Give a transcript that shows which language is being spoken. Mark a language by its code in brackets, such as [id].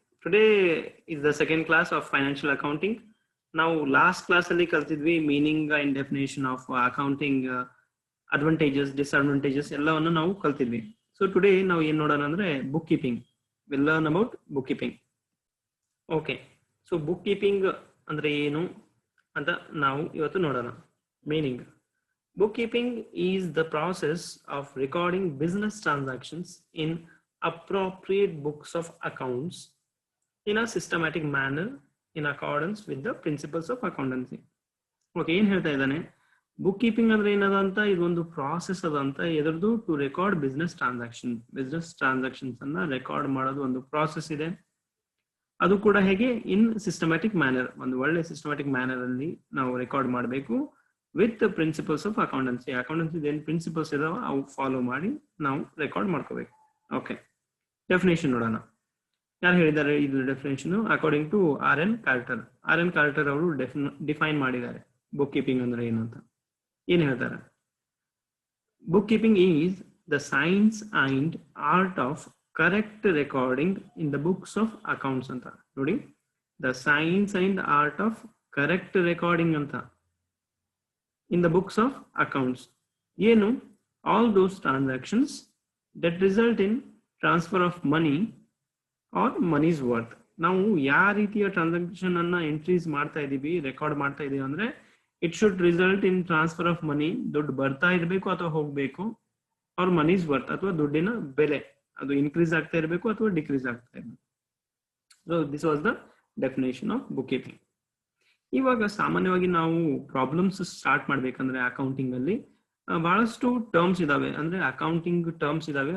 [en] Today is the second class of financial accounting. [kn] ನಾವು [en] last class [kn] ಅಲ್ಲಿ ಕಲ್ತಿದ್ವಿ [en] meaning and definition of accounting, advantages, disadvantages [kn] ಎಲ್ಲವನ್ನು ನಾವು ಕಲ್ತಿದ್ವಿ. [en] so today [kn] ನಾವು ಏನ್ ನೋಡೋಣ ಅಂದ್ರೆ [en] Book keeping. Will learn about book keeping. [kn] Okay, so book keeping ಅಂದ್ರೆ ಏನು ಅಂತ ನಾವು ಇವತ್ತು ನೋಡೋಣ. [en] Meaning: bookkeeping is the process of recording business transactions in appropriate books of accounts in a systematic manner in accordance with the principles of accountancy. [kn] Okay, ಏನ್ ಹೇಳ್ತಾ ಇದ್ದಾನೆ? Book keeping ಅಂದ್ರೆ ಏನದಂತ, ಇದೊಂದು ಪ್ರಾಸೆಸ್ ಅದಂತ. ಎದರದು? [en] to record business transactions [kn] ಅನ್ನ record ಮಾಡೋದು ಒಂದು process ಇದೆ. ಅದು ಕೂಡ ಹೇಗೆ? [en] in systematic manner, [kn] ಒಂದು ಒಳ್ಳೆ [en] systematic manner [kn] ಅಲ್ಲಿ ನಾವು [en] record [kn] ಮಾಡಬೇಕು [en] With principles of accountancy. [kn] ಏನ್ ಪ್ರಿನ್ಸಿಪಲ್ಸ್ ಇದಾವ ಅವು ಫಾಲೋ ಮಾಡಿ ನಾವು ರೆಕಾರ್ಡ್ ಮಾಡ್ಕೋಬೇಕು. ಓಕೆ, ಡೆಫಿನೇಷನ್ ನೋಡೋಣ. ಯಾರು ಹೇಳಿದ್ದಾರೆ ಇದು definition? [en] according to [kn] R N. Carter ಅವರು ಡಿಫೈನ್ ಮಾಡಿದ್ದಾರೆ ಬುಕ್ ಕೀಪಿಂಗ್ ಅಂದ್ರೆ ಏನು ಅಂತ. ಏನ್ ಹೇಳ್ತಾರೆ? [en] Book keeping is the science and art of correct recording in the books of accounts ಅಂತ. ನೋಡಿ, the science and art of correct recording ಅಂತ in the books of accounts. [kn] ಏನು? [en] all those transactions that result in transfer of money or money's worth. [kn] ನಾವು ಯಾವ ರೀತಿಯ transaction ಅನ್ನ entries ಮಾಡ್ತಾ ಇದೀವಿ, ರೆಕಾರ್ಡ್ ಮಾಡ್ತಾ ಇದೀವಿ ಅಂದ್ರೆ [en] It should result in transfer of money. [kn] ದುಡ್ಡು ಬರ್ತಾ ಇರಬೇಕು ಅಥವಾ ಹೋಗ್ಬೇಕು, ಅವ್ರ ಮನೀಸ್ ವರ್ತ್ ಅಥವಾ ದುಡ್ಡಿನ ಬೆಲೆ ಅದು ಇನ್ಕ್ರೀಸ್ ಆಗ್ತಾ ಇರಬೇಕು ಅಥವಾ ಡಿಕ್ರೀಸ್ ಆಗ್ತಾ ಇರಬೇಕು. [en] So this was the definition of book keeping. [kn] ಇವಾಗ ಸಾಮಾನ್ಯವಾಗಿ ನಾವು ಪ್ರಾಬ್ಲಮ್ಸ್ ಸ್ಟಾರ್ಟ್ ಮಾಡ್ಬೇಕಂದ್ರೆ ಅಕೌಂಟಿಂಗ್ ಅಲ್ಲಿ ಬಹಳಷ್ಟು ಟರ್ಮ್ಸ್ ಇದಾವೆ, ಅಂದ್ರೆ ಅಕೌಂಟಿಂಗ್ ಟರ್ಮ್ಸ್ ಇದಾವೆ.